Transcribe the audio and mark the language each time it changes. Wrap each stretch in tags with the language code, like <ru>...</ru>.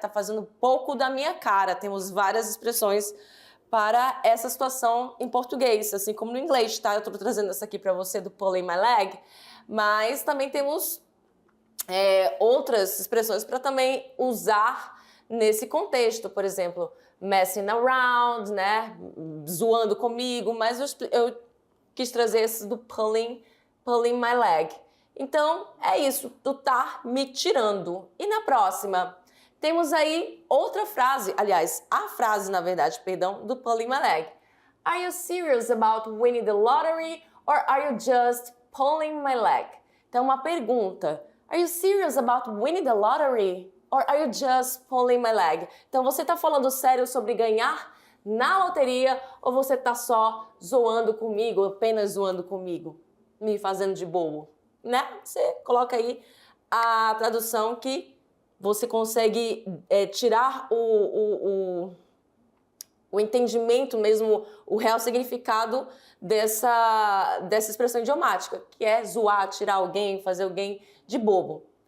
<pt>Tá fazendo pouco da minha cara. Temos várias expressões para essa situação em português, assim como no inglês, tá? Eu tô trazendo essa aqui para você do</pt> <en>pulling my leg,</en> <pt>mas também temos outras expressões para também usar nesse contexto, por exemplo,</pt> <en>messing around,</en> <pt>né, zoando comigo, mas eu quis trazer esse do</pt> <en>pulling my leg.</en> <pt>Então, é isso, tu tá me tirando. E na próxima, temos aí outra frase, aliás, a frase, na verdade, perdão, do</pt> <en>pulling my leg. Are you serious about winning the lottery or are you just pulling my leg?</en> <pt>Então, uma pergunta.</pt> <en>Are you serious about winning the lottery? Or are you just pulling my leg?</en> <pt>Então, você tá falando sério sobre ganhar na loteria ou você tá só zoando comigo, apenas zoando comigo, me fazendo de bobo? Né? Você coloca aí a tradução que você consegue tirar o entendimento mesmo, o real significado dessa expressão idiomática, que é zoar, tirar alguém, fazer alguém de bobo.</pt>